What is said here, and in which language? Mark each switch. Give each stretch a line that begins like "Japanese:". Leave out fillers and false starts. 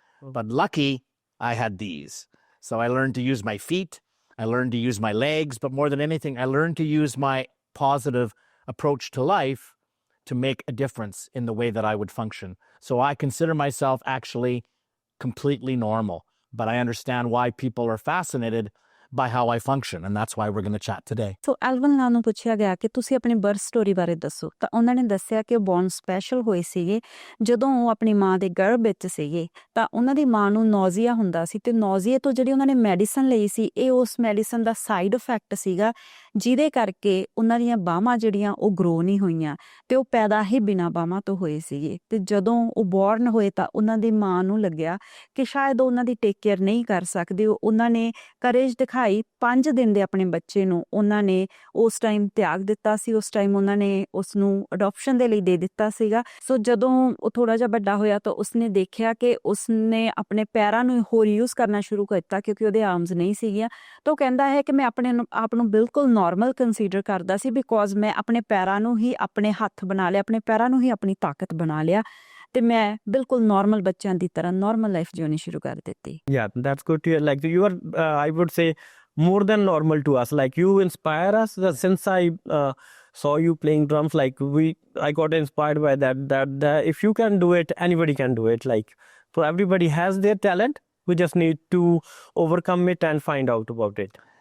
English: But lucky, I had these. So I learned to use my feet, I learned to use my legs, but more than anything, I learned to use my positive approach to life to make a difference in the way that I would function. So I consider myself actually completely normal, but I understand why people are fascinated by how I function, and that's why we're going to chat today.
Punjabi: ਸੋ ਐਲਵਨ ਲਾ ਨੂੰ ਪੁੱਛਿਆ ਗਿਆ ਕਿ ਤੁਸੀਂ ਆਪਣੀ birth story ਬਾਰੇ ਦੱਸੋ, ਤਾਂ ਉਹਨਾਂ ਨੇ ਦੱਸਿਆ ਕਿ ਉਹ ਬੌਰਨ ਸਪੈਸ਼ਲ ਹੋਏ ਸੀਗੇ। ਜਦੋਂ ਉਹ ਆਪਣੀ ਮਾਂ ਦੇ ਗਰਭ ਵਿੱਚ ਸੀਗੇ ਤਾਂ ਉਹਨਾਂ ਦੀ ਮਾਂ ਨੂੰ ਨੌਜ਼ੀਆ ਹੁੰਦਾ ਸੀ, ਤੇ ਨੌਜ਼ੀਏ ਤੋਂ ਜਿਹੜੀ ਉਹਨਾਂ ਨੇ ਮੈਡੀਸਨ ਲਈ ਸੀ ਇਹ ਉਸ ਮੈਡੀਸਨ ਦਾ ਸਾਈਡ ਇਫੈਕਟ ਸੀਗਾ, ਜਿਹਦੇ ਕਰਕੇ ਉਹਨਾਂ ਦੀਆਂ ਬਾਹਾਂ ਜਿਹੜੀਆਂ ਉਹ ਗਰੋ ਨਹੀਂ ਹੋਈਆਂ ਤੇ ਉਹ ਪੈਦਾ ਹੀ ਬਿਨਾਂ ਬਾਹਾਂ ਤੋਂ ਹੋਏ ਸੀਗੇ। ਤੇ ਜਦੋਂ ਉਹ ਬੌਰਨ ਹੋਏ ਤਾਂ ਉਹਨਾਂ ਦੀ ਮਾਂ ਨੂੰ ਲੱਗਿਆ ਕਿ ਸ਼ਾਇਦ ਉਹ ਉਹਨਾਂ ਦੀ ਟੇਕ ਕੇਅਰ ਨਹੀਂ ਕਰ ਸਕਦੇ। ਉਹਨਾਂ ਨੇ ਕਰੇਜ ਦਿਖਾਈ, 5 ਦਿਨ ਦੇ ਆਪਣੇ ਬੱਚੇ ਨੂੰ ਉਹਨਾਂ ਨੇ ਉਸ ਟਾਈਮ ਤਿਆਗ ਦਿੱਤਾ ਸੀ। ਉਸ ਟਾਈਮ ਉਹਨਾਂ ਨੇ ਉਸ ਨੂੰ ਅਡੋਪਸ਼ਨ ਦੇ ਲਈ ਦੇ ਦਿੱਤਾ ਸੀਗਾ। ਸੋ ਜਦੋਂ ਉਹ ਥੋੜ੍ਹਾ ਜਿਹਾ ਵੱਡਾ ਹੋਇਆ ਤਾਂ ਉਸਨੇ ਦੇਖਿਆ ਕਿ ਉਸਨੇ ਆਪਣੇ ਪੈਰਾਂ ਨੂੰ ਹੋਰ ਯੂਜ਼ ਕਰਨਾ ਸ਼ੁਰੂ ਕਰ ਦਿੱਤਾ, ਕਿਉਂਕਿ ਉਹਦੇ ਆਰਮਸ ਨਹੀਂ ਸੀਗੀਆਂ। ਤਾਂ ਉਹ ਕਹਿੰਦਾ ਹੈ ਕਿ ਮੈਂ ਆਪਣੇ ਆਪ ਨੂੰ ਬਿਲਕੁਲ ਨੋਰਮਲ ਕੰਸੀਡਰ ਕਰਦਾ ਸੀ, ਬਿਕੋਜ਼ ਮੈਂ ਆਪਣੇ ਪੈਰਾਂ ਨੂੰ ਹੀ ਆਪਣੇ ਹੱਥ ਬਣਾ ਲਿਆ, ਆਪਣੇ ਪੈਰਾਂ ਨੂੰ ਹੀ ਆਪਣੀ ਤਾਕਤ ਬਣਾ ਲਿਆ, ਤੇ ਮੈਂ ਬਿਲਕੁਲ ਨੋਰਮਲ ਬੱਚਿਆਂ ਦੀ ਤਰ੍ਹਾਂ ਨੋਰਮਲ ਲਾਈਫ ਜਿਉਣੀ ਸ਼ੁਰੂ ਕਰ ਦਿੱਤੀ।
English: Yeah, that's good to hear. Like you are, I would say, more than normal to us. Like you inspire us. Since I saw you playing drums, like I got inspired by that. That if you can do it, anybody can do it. Like, so everybody has their talent. We just need to overcome it and find out about it.